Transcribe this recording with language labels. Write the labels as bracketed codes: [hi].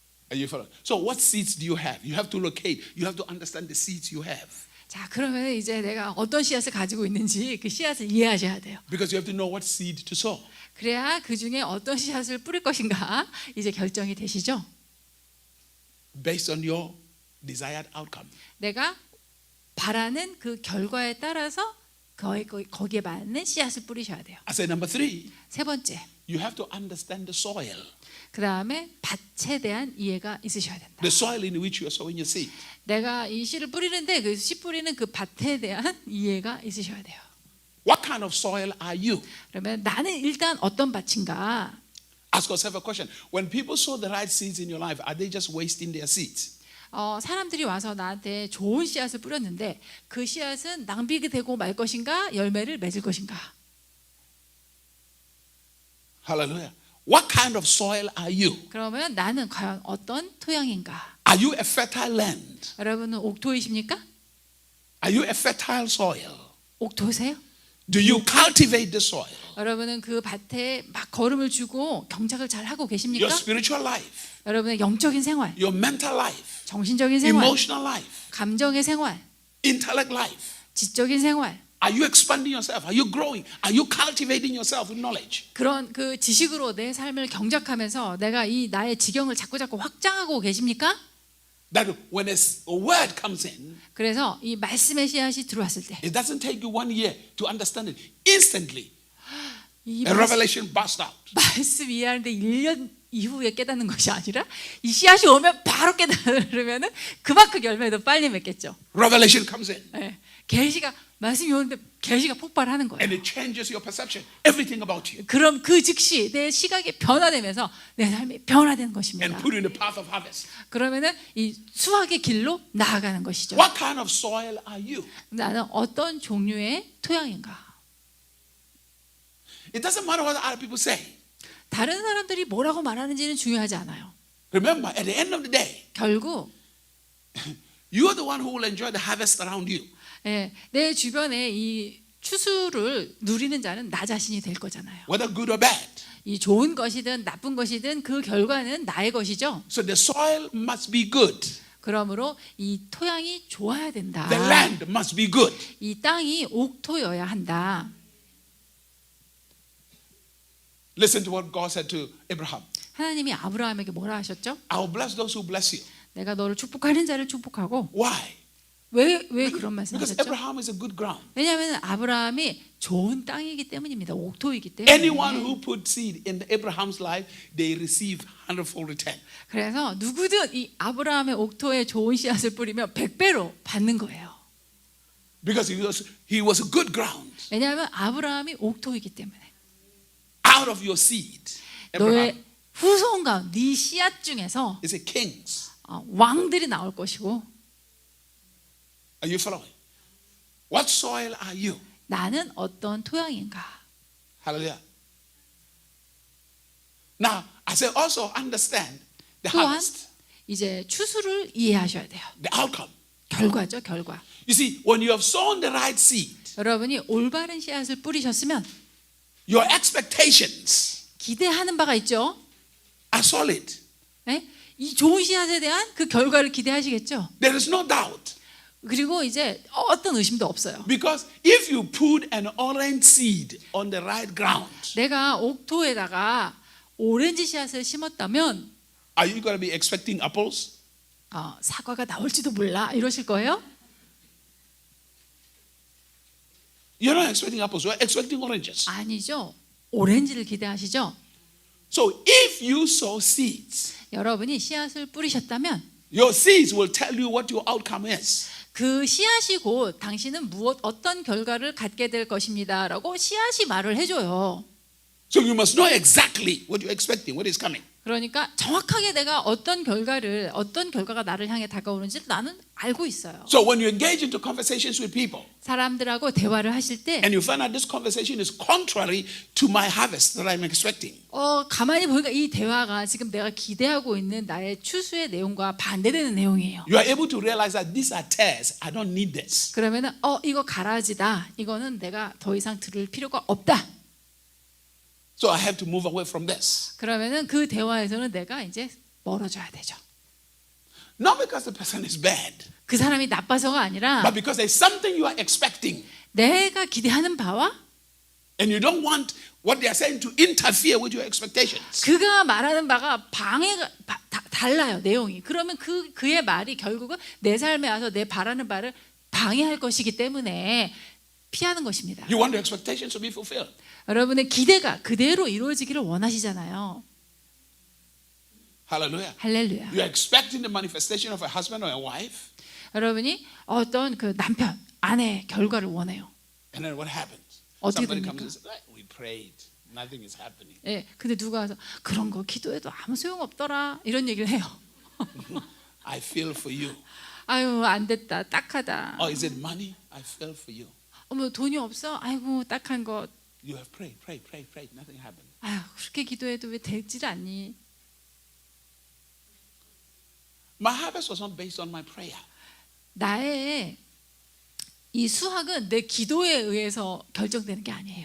[en] Are you following? So what seeds do you have? You have to locate. You have to understand the seeds you have. [ko] 자, 그러면 이제 내가 어떤 씨앗을 가지고 있는지 그 씨앗을 이해하셔야 돼요. [en] Because you have to know what seed to sow. [ko] 그래야 그 중에 어떤 씨앗을 뿌릴 것인가 이제 결정이 되시죠. [en] Based on your desired outcome. [ko] 내가 바라는 그 결과에 따라서 거기에 맞는 씨앗을 뿌리셔야 돼요. [en] I say number 3, [ko] 세 번째, [en] you have to understand the soil. [ko] 그 다음에 밭에 대한 이해가 있으셔야 된다. [en] The soil in which you are sowing your seed. [ko] 내가 이 씨를 뿌리는데 그 씨 뿌리는 그 밭에 대한 이해가 있으셔야 돼요. [en] What kind of soil are you? [ko] 그러면 나는 일단 어떤 밭인가? [en] Ask yourself a question. When people sow the right seeds in your life, are they just wasting their seeds? [ko] 사람들이 와서 나한테 좋은 씨앗을 뿌렸는데 그 씨앗은 낭비가 되고 말 것인가? 열매를 맺을 것인가? [en] Hallelujah. What kind of soil are you? [ko] 그러면 나는 과연 어떤 토양인가? [en] Are you a fertile land? [ko] 여러분은 옥토이십니까? [en] Are you a fertile soil? [ko] 옥토세요? [en] Do you cultivate the soil? [ko] 여러분은 그 밭에 막 거름을 주고 경작을 잘 하고 계십니까? [en] Your spiritual life, [ko] 여러분의 영적인 생활, [en] your mental life, [ko] 정신적인 생활, [en] emotional life, [ko] 감정의 생활, [en] intellect life. [ko] 지적인 생활, [en] Are you expanding yourself? Are you growing? Are you cultivating yourself with knowledge? [ko] 그런 그 지식으로 내 삶을 경작하면서 내가 이 나의 지경을 자꾸 확장하고 계십니까? [en] That when a word comes in, [ko] 그래서 이 말씀의 씨앗이 들어왔을 때 [en] it doesn't take you 1 year to understand it. Instantly, [ko] 이 [en] a revelation burst out. [ko] 말씀 이해하는데 1년 이후에 깨닫는 것이 아니라 이 씨앗이 오면 바로 깨달으면은 그만큼 열매도 빨리 맺겠죠. [en] Revelation comes in. [ko] 네. 계시가 말씀이 오는데 계시가 폭발하는 거예요. [en] And it changes your perception, everything about you, [ko] 그럼 그 즉시 내 시각이 변화되면서 내 삶이 변화되는 것입니다. [en] and put you in the path of harvest. [ko] 그러면은 이 수확의 길로 나아가는 것이죠. [en] What kind of soil are you? [ko] 나는 어떤 종류의 토양인가? [en] It doesn't matter what other people say. [ko] 다른 사람들이 뭐라고 말하는지는 중요하지 않아요. [en] Remember, at the end of the day, [ko] 결국 [en] you are the one who will enjoy the harvest around you. [ko] 내 주변에 이 추수를 누리는 자는 나 자신이 될 거잖아요. [en] Whether good or bad. [ko] 이 좋은 것이든 나쁜 것이든 그 결과는 나의 것이죠. [en] So the soil must be good. [ko] 그러므로 이 토양이 좋아야 된다. [en] The land must be good. [ko] 이 땅이 옥토여야 한다. [en] Listen to what God said to Abraham. [ko] 하나님이 아브라함에게 뭐라 하셨죠? [en] I will bless those who bless you. [ko] 내가 너를 축복하는 자를 축복하고. [en] Why? [ko] 왜 그런 [en] Because [ko] 말씀하셨죠? [en] Abraham is a good ground. [ko] 왜냐하면 아브라함이 좋은 땅이기 때문입니다. 옥토이기 때문에. [en] Anyone who put seed in Abraham's life, they receive 100-fold return. [ko] 그래서 누구든 이 아브라함의 옥토에 좋은 씨앗을 뿌리면 100배로 받는 거예요. [en] Because he was a good ground. [ko] 왜냐하면 아브라함이 옥토이기 때문에. [en] Out of your seed, Abraham, [ko] 너의 후손 가운데 네 씨앗 중에서 [en] is a kings. [ko] 왕들이 나올 것이고. [en] Are you following? What soil are you? [ko] 나는 어떤 토양인가? [en] Hallelujah. Now, I say also understand the [ko] 또한 [en] harvest, [ko] 이제 추수를 이해하셔야 돼요. [en] the outcome. [ko] 결과죠, 결과. [en] You see, when you have sown the right seed, [ko] 여러분이 올바른 씨앗을 뿌리셨으면 [en] your expectations [ko] 기대하는 바가 있죠. [en] are solid. [ko] 네? 이 좋은 씨앗에 대한 그 결과를 기대하시겠죠. [en] There is no doubt. [ko] 그리고 이제 어떤 의심도 없어요. [en] Because if you put an orange seed on the right ground, [ko] 내가 옥토에다가 오렌지 씨앗을 심었다면 [en] are you going to be expecting apples? [ko] 사과가 나올지도 몰라 이러실 거예요? [en] You're not expecting apples, you're expecting oranges. [ko] 아니죠. 오렌지를 기대하시죠. [en] So if you sow seeds, [ko] 여러분이 씨앗을 뿌리셨다면 [en] your seeds will tell you what your outcome is. [ko] 그 씨앗이 곧 당신은 어떤 결과를 갖게 될 것입니다라고 씨앗이 말을 해줘요. [en] So you must know exactly what you're expecting, what is coming. [ko] 그러니까 정확하게 내가 어떤 결과가 나를 향해 다가오는지를 나는 알고 있어요. [en] So when you engage into conversations with people [ko] 사람들하고 대화를 하실 때 [en] and you find out this conversation is contrary to my harvest that I'm expecting, [ko] 가만히 보니까 이 대화가 지금 내가 기대하고 있는 나의 추수의 내용과 반대되는 내용이에요. [en] you are able to realize that these are tares. I don't need this. [ko] 그러면은 이거 가라지다. 이거는 내가 더 이상 들을 필요가 없다. [en] So I have to move away from this. [ko] 그러면은 그 대화에서는 내가 이제 멀어져야 되죠. [en] Not because the person is bad, [ko] 그 사람이 나빠서가 아니라 [en] but because there's something you are expecting. [ko] 내가 기대하는 바와 [en] And you don't want what they are saying to interfere with your expectations. [ko] 그가 말하는 바가 달라요, 내용이. 그러면 그의 말이 결국은 내 삶에 와서 내 바라는 바를 방해할 것이기 때문에 피하는 것입니다. [en] You want your expectations to be fulfilled. [ko] 여러분의 기대가 그대로 이루어지기를 원하시잖아요. [en] Hallelujah. [ko] 할렐루야. [en] You are expecting the manifestation of a husband or a wife. [ko] 여러분이 어떤 그 남편, 아내의 결과를 원해요. [en] And then what happens? [ko] 어떻게 [en] Somebody [ko] 됩니까? [en] comes and says, we prayed. Nothing is happening. [ko] 예, 근데 누가 와서 그런 거 기도해도 아무 소용 없더라 이런 얘기를 해요. [en] I feel for you. [ko] 아유 안 됐다, 딱하다. [en] Or is it money? I feel for you. [ko] 어머 돈이 없어? 아이고 딱한 거. [en] You have prayed. Nothing happened. [ko] 아유 그렇게 기도해도 왜 되질 않니? [en] My harvest was not based on my prayer. [ko] 나의 이 수확은 내 기도에 의해서 결정되는 게 아니에요.